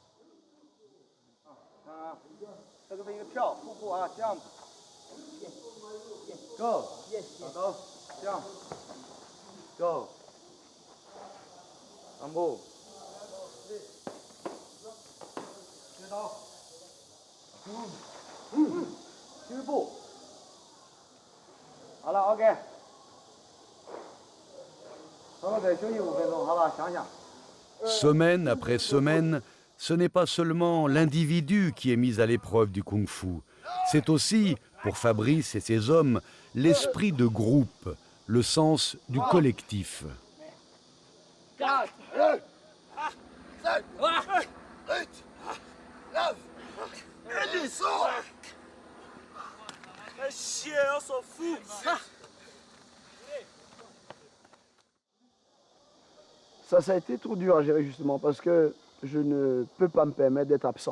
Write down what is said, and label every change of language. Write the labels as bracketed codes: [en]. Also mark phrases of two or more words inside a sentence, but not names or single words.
[zh] 这个是一个跳瀑布啊， [en] jump go， [zh] 老高 [en] jump go， [zh] 上步。虚步，好了 ，OK。稍后再休息5分钟，好吧？想想。 [fr] Semaine après semaine, ce n'est pas seulement l'individu qui est mis à l'épreuve du kung-fu. C'est aussi, pour Fabrice et ses hommes, l'esprit de groupe, le sens du collectif. Ça a été trop dur à gérer justement parce que je ne peux pas me permettre d'être absent.